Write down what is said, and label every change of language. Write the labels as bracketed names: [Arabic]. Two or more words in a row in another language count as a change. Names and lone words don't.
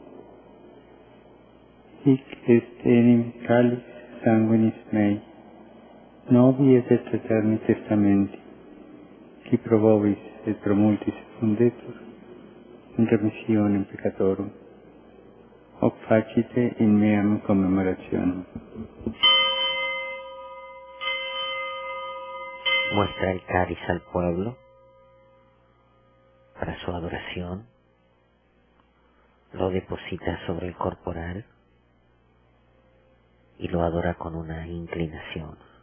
[Latin] hic est enim calis sanguinis mei, novi et eterni testamenti, qui pro vobis et pro multis fundetur, in remissionem peccatorum, hoc facite in meam commemorationem. [Spanish] Muestra el cáliz al pueblo para su adoración, lo deposita sobre el corporal y lo adora con una inclinación.